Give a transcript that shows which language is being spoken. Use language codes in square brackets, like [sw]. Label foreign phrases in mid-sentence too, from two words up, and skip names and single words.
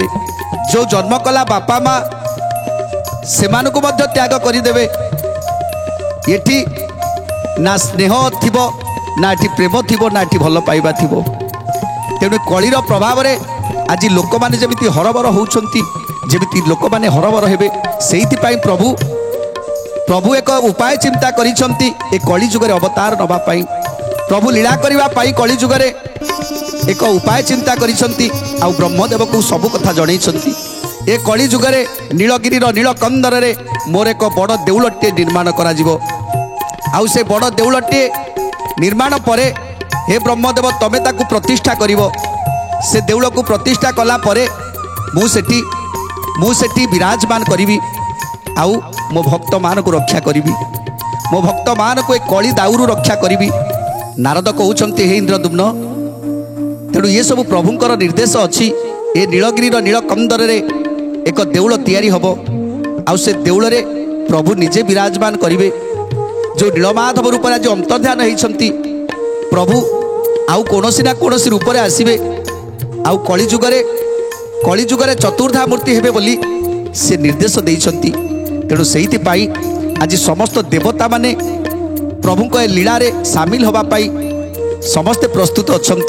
[or] ଯେ ଜନ୍ମ କଲା ବାପା ମା' ସେମାନଙ୍କୁ ମଧ୍ୟ ତ୍ୟାଗ କରିଦେବେ। ଏଠି ନା ସ୍ନେହ ଥିବ ନା ଏଠି ପ୍ରେମ ଥିବ ନା ଏଠି ଭଲ ପାଇବା ଥିବ। ତେଣୁ କଳିର ପ୍ରଭାବ ରେ ଆଜି ଲୋକ ମାନେ ଯେମିତି ହରବର ହେଉଛନ୍ତି ଯେମିତି ଲୋକ ମାନେ ହରବର ହେବେ ସେଇଥି ପାଇଁ ପ୍ରଭୁ ଏକ ଉପାୟ ଚିନ୍ତା କରିଛନ୍ତି ଏ କଳି ଯୁଗରେ ଅବତାର ନେବା ପାଇଁ। ପ୍ରଭୁ ଲୀଳା କରିବା ପାଇଁ କଳି ଯୁଗରେ ଏକ ଉପାୟ ଚିନ୍ତା କରିଛନ୍ତି ଆଉ ବ୍ରହ୍ମଦେବ କୁ ସବୁ କଥା ଜଣାଉଛନ୍ତି। ଏ କଳି ଯୁଗରେ ନୀଳଗିରି ନୀଳକନ୍ଦର ରେ ମୋର ଏକ ବଡ଼ ଦେଉଳଟେ ନିର୍ମାଣ କରା ଯିବ। ଆଉ ସେ ବଡ଼ ଦେଉଳଟେ ନିର୍ମାଣ ପରେ ହେ ବ୍ରହ୍ମଦେବ ତମେ ତାକୁ ପ୍ରତିଷ୍ଠା କରିବ। ସେ ଦେଉଳ କୁ ପ୍ରତିଷ୍ଠା କଲା ପରେ ମୁଁ ସେଠି ବିରାଜମାନ କରିବି ଆଉ ମୋ ଭକ୍ତ ମାନ କୁ ରକ୍ଷା କରିବି। ମୋ ଭକ୍ତ ମାନ କୁ ଏକ କଳି ଦାଉରୁ ରକ୍ଷା କରିବି। ନାରଦ କହଉଛନ୍ତି ହେ ଇନ୍ଦ୍ରଦ୍ୟୁମ୍ନ ତେଣୁ ଏ ସବୁ ପ୍ରଭୁଙ୍କର ନିର୍ଦ୍ଦେଶ ଅଛି। ଏ ନୀଳଗିରି ନୀଳକନ୍ଦର ରେ ଏକ ଦେଉଳ ତିଆରି ହେବ ଆଉ ସେ ଦେଉଳ ରେ ପ୍ରଭୁ ନିଜେ ବିରାଜମାନ କରିବେ। ଯେଉଁ ନୀଳମାଧବ ରୂପ ଆଜି ଅନ୍ତର୍ଧାନ ହୋଇଛନ୍ତି ପ୍ରଭୁ ଆଉ କୌଣସି ନା କୌଣସି ରୂପ ରେ ଆସିବେ ଆଉ କଳି ଯୁଗରେ ଚତୁର୍ଦ୍ଧା ମୂର୍ତ୍ତି ହେବେ ବୋଲି ସେ ନିର୍ଦ୍ଦେଶ ଦେଇଛନ୍ତି। ତେଣୁ ସେଇଥି ପାଇଁ ଆଜି ସମସ୍ତ ଦେବତା ମାନେ ପ୍ରଭୁଙ୍କ ଏ ଲୀଳା ରେ ସାମିଲ ହେବା ପାଇଁ ସମସ୍ତେ ପ୍ରସ୍ତୁତ ଅଛନ୍ତି।